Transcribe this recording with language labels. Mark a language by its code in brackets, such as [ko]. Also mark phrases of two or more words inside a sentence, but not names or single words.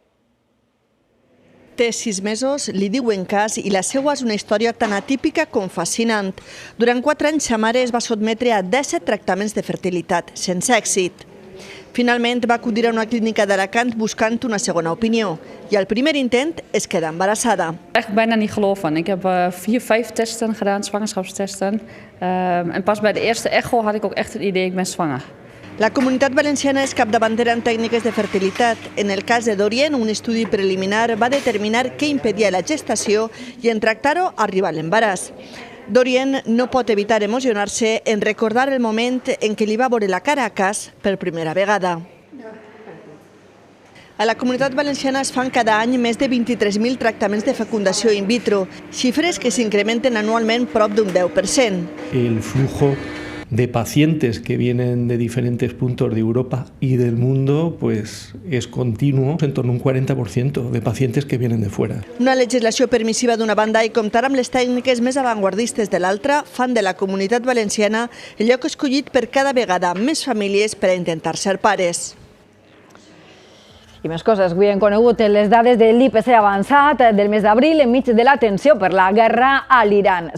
[ca] Té 6 mesos, li diuen Cas i la seva és una història tan atípica com fascinant. Durant 4 anys, sa mare es va sotmetre a 17 tractaments de fertilitat, sense èxit. Finalment va acudir a una clínica d'Alacant buscant una segona opinió i al primer intent es queda embarassada. [nl] Echt bijna niet geloven. Ik heb 4-5 testen gedaan, zwangerschapstesten. En pas bij de eerste echo had ik ook echt het idee, ik ben zwanger. [ca] La Comunitat Valenciana és capdavantera en tècniques de fertilitat. En el cas de Dorien, un estudi preliminar va determinar què impedia la gestació i en tractar-ho arriba a l'embaràs. Dorien no pot evitar emocionar-se en recordar el moment en què li va veure la cara a Cas per primera vegada. A la Comunitat Valenciana es fan cada any més de 23.000 tractaments de fecundació [la] in vitro, [ca] xifres que s'incrementen anualment prop d'un 10%. [es] El flujo de pacientes que vienen de diferentes puntos de Europa y del mundo pues es continuo, en torno a un 40% de pacientes que vienen de fuera. [ca] Una legislació permissiva d'una banda i comptar amb les tècniques més avantguardistes de l'altra fan de la Comunitat Valenciana el lloc escollit per cada vegada més famílies per a intentar ser pares. I més coses. Avui hem conegut les dades de l'IPC avançat del mes d'abril enmig de la tensió per la guerra a l'Iran.